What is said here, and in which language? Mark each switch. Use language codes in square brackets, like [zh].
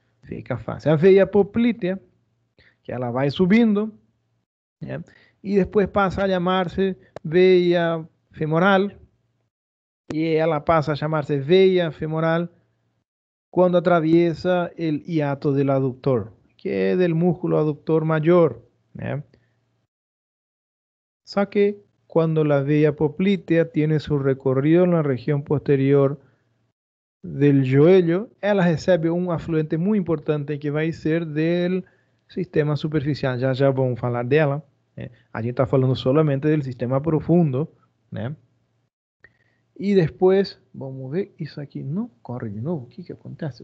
[pt] Fica fácil. A veia poplítea, que ela vai subindo, e depois passa a chamar-se veia femoral, e ela passa a chamar-se veia femoral quando [es] atraviesa el hiato del aductor, [pt] que é [es] del músculo aductor mayor. Só que cuando la veia poplítea tiene su recorrido en la región posterior [pt] del joelho, ela recebe um afluente muito importante que vai ser [es] del sistema superficial. [pt] Já já vamos falar dela. Né? A gente está falando solamente do sistema profundo, né? E depois, vamos ver, isso aqui não corre de novo. O que que acontece?